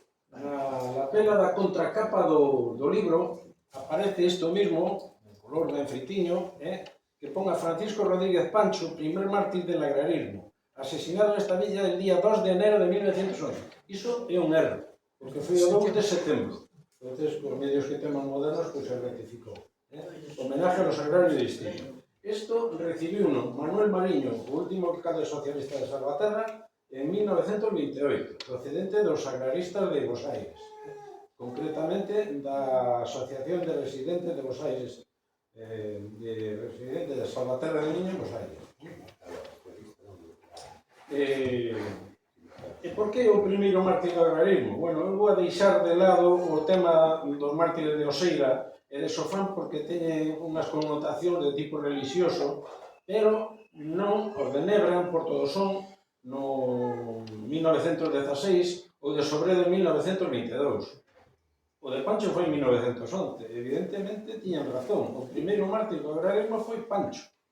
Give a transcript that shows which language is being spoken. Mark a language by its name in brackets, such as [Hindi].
[Galician] Na lapela da contracapa do libro aparece isto mismo, en color de enfeitiño, que pon a Francisco Rodríguez Pancho, [Spanish] primer mártir del agrarismo, asesinado [Galician] nesta villa [Spanish] el día 2 de enero de 1911. [Galician] Iso é un erro, porque foi o 2 de setembro. Entonces, os medios que temos modernos, pues se rectificou. [Spanish] Homenaje a los agrarios de Distrito. [Galician] Isto recibiu Manuel Mariño, o último alcalde socialista de Salvaterra, en 1928, procedente dos agraristas de Bos Aires, concretamente da Asociación de Residentes de Bos Aires, de Residentes de Salvaterra de Miño, Bos Aires. E por que o primeiro mártir do agrarismo? Bueno, eu vou a deixar de lado o tema dos mártires de Oseira e de Sofán porque teñen unhas connotacións de tipo religioso, pero non os de Nebra en Porto do Son no 1916 ou de Sobredo en 1922. O de Pancho foi en 1911. Evidentemente tiñan razón. O primeiro mártir do agrarismo foi Pancho.